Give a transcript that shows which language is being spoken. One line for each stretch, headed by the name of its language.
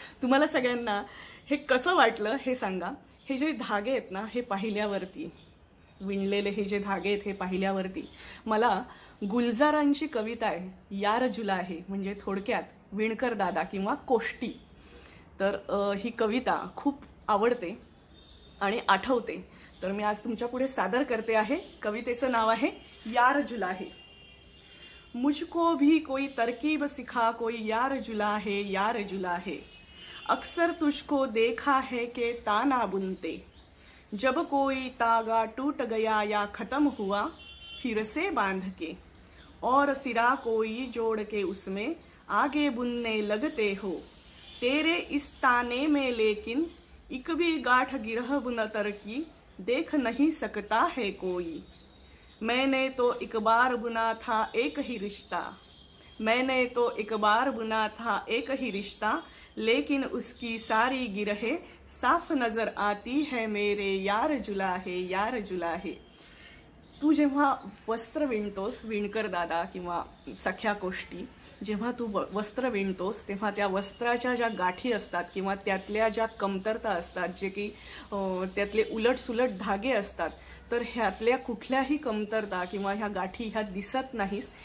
Marathi: तुम्हाला सगळ्यांना हे कसं वाटलं हे सांगा. हे जे धागे आहेत ना, हे पाहिल्यावरती विणलेले हे जे धागे आहेत हे पाहिल्यावरती मला गुलजारांची कविता आहे, यार जुला आहे, म्हणजे थोडक्यात विणकर दादा किंवा कोष्टी. तर ही कविता खूप आवडते आणि आठवते. तर मी आज तुमच्या पुढे सादर करते आहे. कवितेचं नाव आहे यार जुला है.
Hindi: मुझको भी कोई तरकीब सिखा, कोई यार जुला है, यार जुला है. अक्सर तुझको देखा है कि ताना बुनते, जब कोई तागा टूट गया या खत्म हुआ, फिर से बांध के और सिरा कोई जोड़ के उसमें आगे बुनने लगते हो. तेरे इस ताने में लेकिन एक भी गांठ गिरह बुनतर की देख नहीं सकता है कोई. मैंने तो एक बार बुना था एक ही रिश्ता, मैंने तो एक बार बुना था एक ही रिश्ता, लेकिन उसकी सारी गिरहें साफ नजर आती है मेरे, यार जुला है, यार जुला है.
Marathi: तू जेव्हा वस्त्र विणतोस, विणकर दादा किंवा सख्या कोष्टी, जेव्हा तू वस्त्र विणतोस तेव्हा त्या वस्त्राच्या ज्या गाठी असतात किंवा त्यातल्या ज्या कमतरता असतात, जे की त्यातले उलटसुलट धागे असतात, तर ह्यातल्या कुठल्याही कमतरता किंवा ह्या गाठी ह्या दिसत नाहीस.